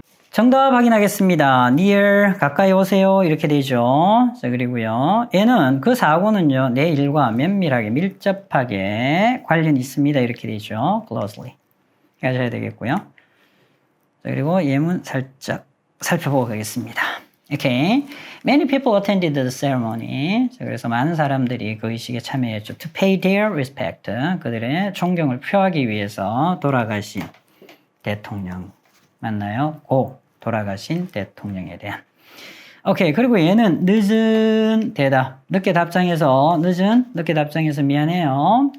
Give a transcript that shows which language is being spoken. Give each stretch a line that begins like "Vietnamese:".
Korean: 정답 확인하겠습니다. near, 가까이 오세요. 이렇게 되죠. 자, 그리고요. 얘는 그 사고는요, 내 일과 면밀하게, 밀접하게 관련이 있습니다. 이렇게 되죠. closely. 하셔야 되겠고요. 자, 그리고 예문 살짝 살펴보고 가겠습니다. 오케이.
English: Many people attended the ceremony.
Korean: 자, 그래서 많은 사람들이 그 의식에 참여했죠.
English: To pay their respect.
Korean: 그들의 존경을 표하기 위해서 돌아가신 대통령. 맞나요? 고 돌아가신 대통령에 대한. 오케이. 그리고 얘는 늦은 대답. 늦게 답장해서 미안해요.